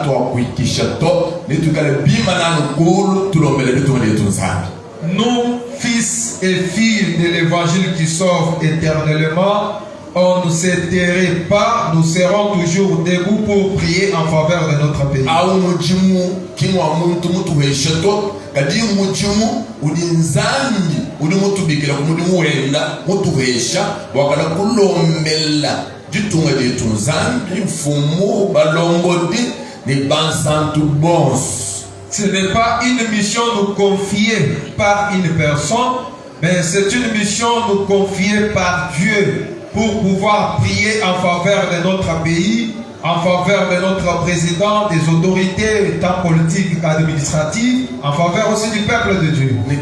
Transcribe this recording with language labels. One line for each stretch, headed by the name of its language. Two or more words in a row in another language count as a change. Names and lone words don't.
French: nous, fils et filles de l'évangile qui sauve éternellement, on ne s'étairait pas, nous serons toujours debout pour prier en faveur de notre pays.
Luba-Lulua: Kadi muchimu udinzangi udi mutu bikira kumudi muwenda mutu hesha wakala kulombela ditunga ditunzangi mfumu balombodi ni bansantu bons.
French: Ce n'est pas une mission nous confiée par une personne, mais c'est une mission nous confiée par Dieu pour pouvoir prier en faveur de notre pays, en faveur de notre président, des autorités, tant politiques qu'administratives, en faveur aussi du peuple de Dieu.